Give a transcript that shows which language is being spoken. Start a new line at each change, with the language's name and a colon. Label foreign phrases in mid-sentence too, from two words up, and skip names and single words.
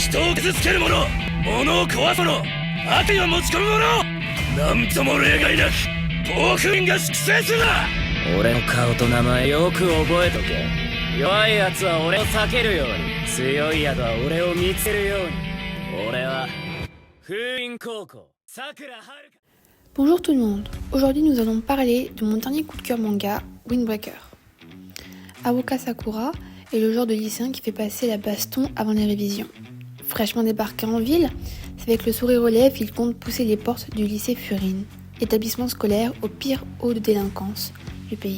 Japanese: 人を傷つける者、物を壊す者、悪意を持ち込む者、なんとも例外なく暴風林が粛清するな。俺の顔と名前よく覚えとけ。弱い奴は俺を避けるように、強い奴は俺を見つけるように。俺は風林高校さくらはるか。
French: Bonjour tout le monde, aujourd'hui nous allons parler de mon dernier coup de cœur manga, Windbreaker. Haruka Sakura est le genre de lycéen qui fait passer la baston avant les révisions. Fraîchement débarqué en ville, c'est avec le sourire aux lèvres qu'il compte pousser les portes du lycée Furin, établissement scolaire au pire haut de délinquance du pays.